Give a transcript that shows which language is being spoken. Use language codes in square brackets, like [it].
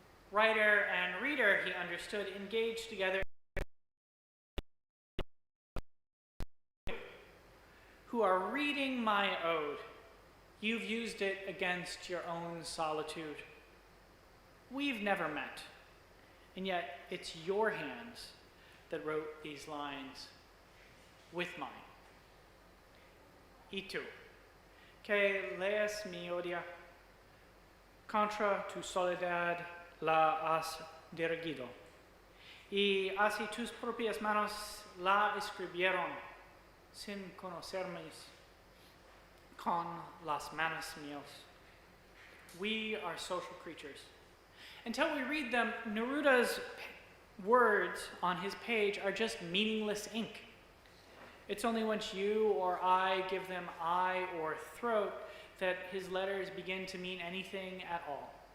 [en] Writer and reader, he understood, engaged together who are reading my ode. You've used it against your own solitude. We've never met, and yet it's your hands that wrote these lines with mine. [es] Y tú, que lees mi odia, contra tu soledad la has dirigido, y así tus propias manos la escribieron, sin conocerme con las manos mías. [en] We are social creatures. Until we read them, Neruda's words on his page are just meaningless ink. It's only once you or I give them eye or throat that his letters begin to mean anything at all.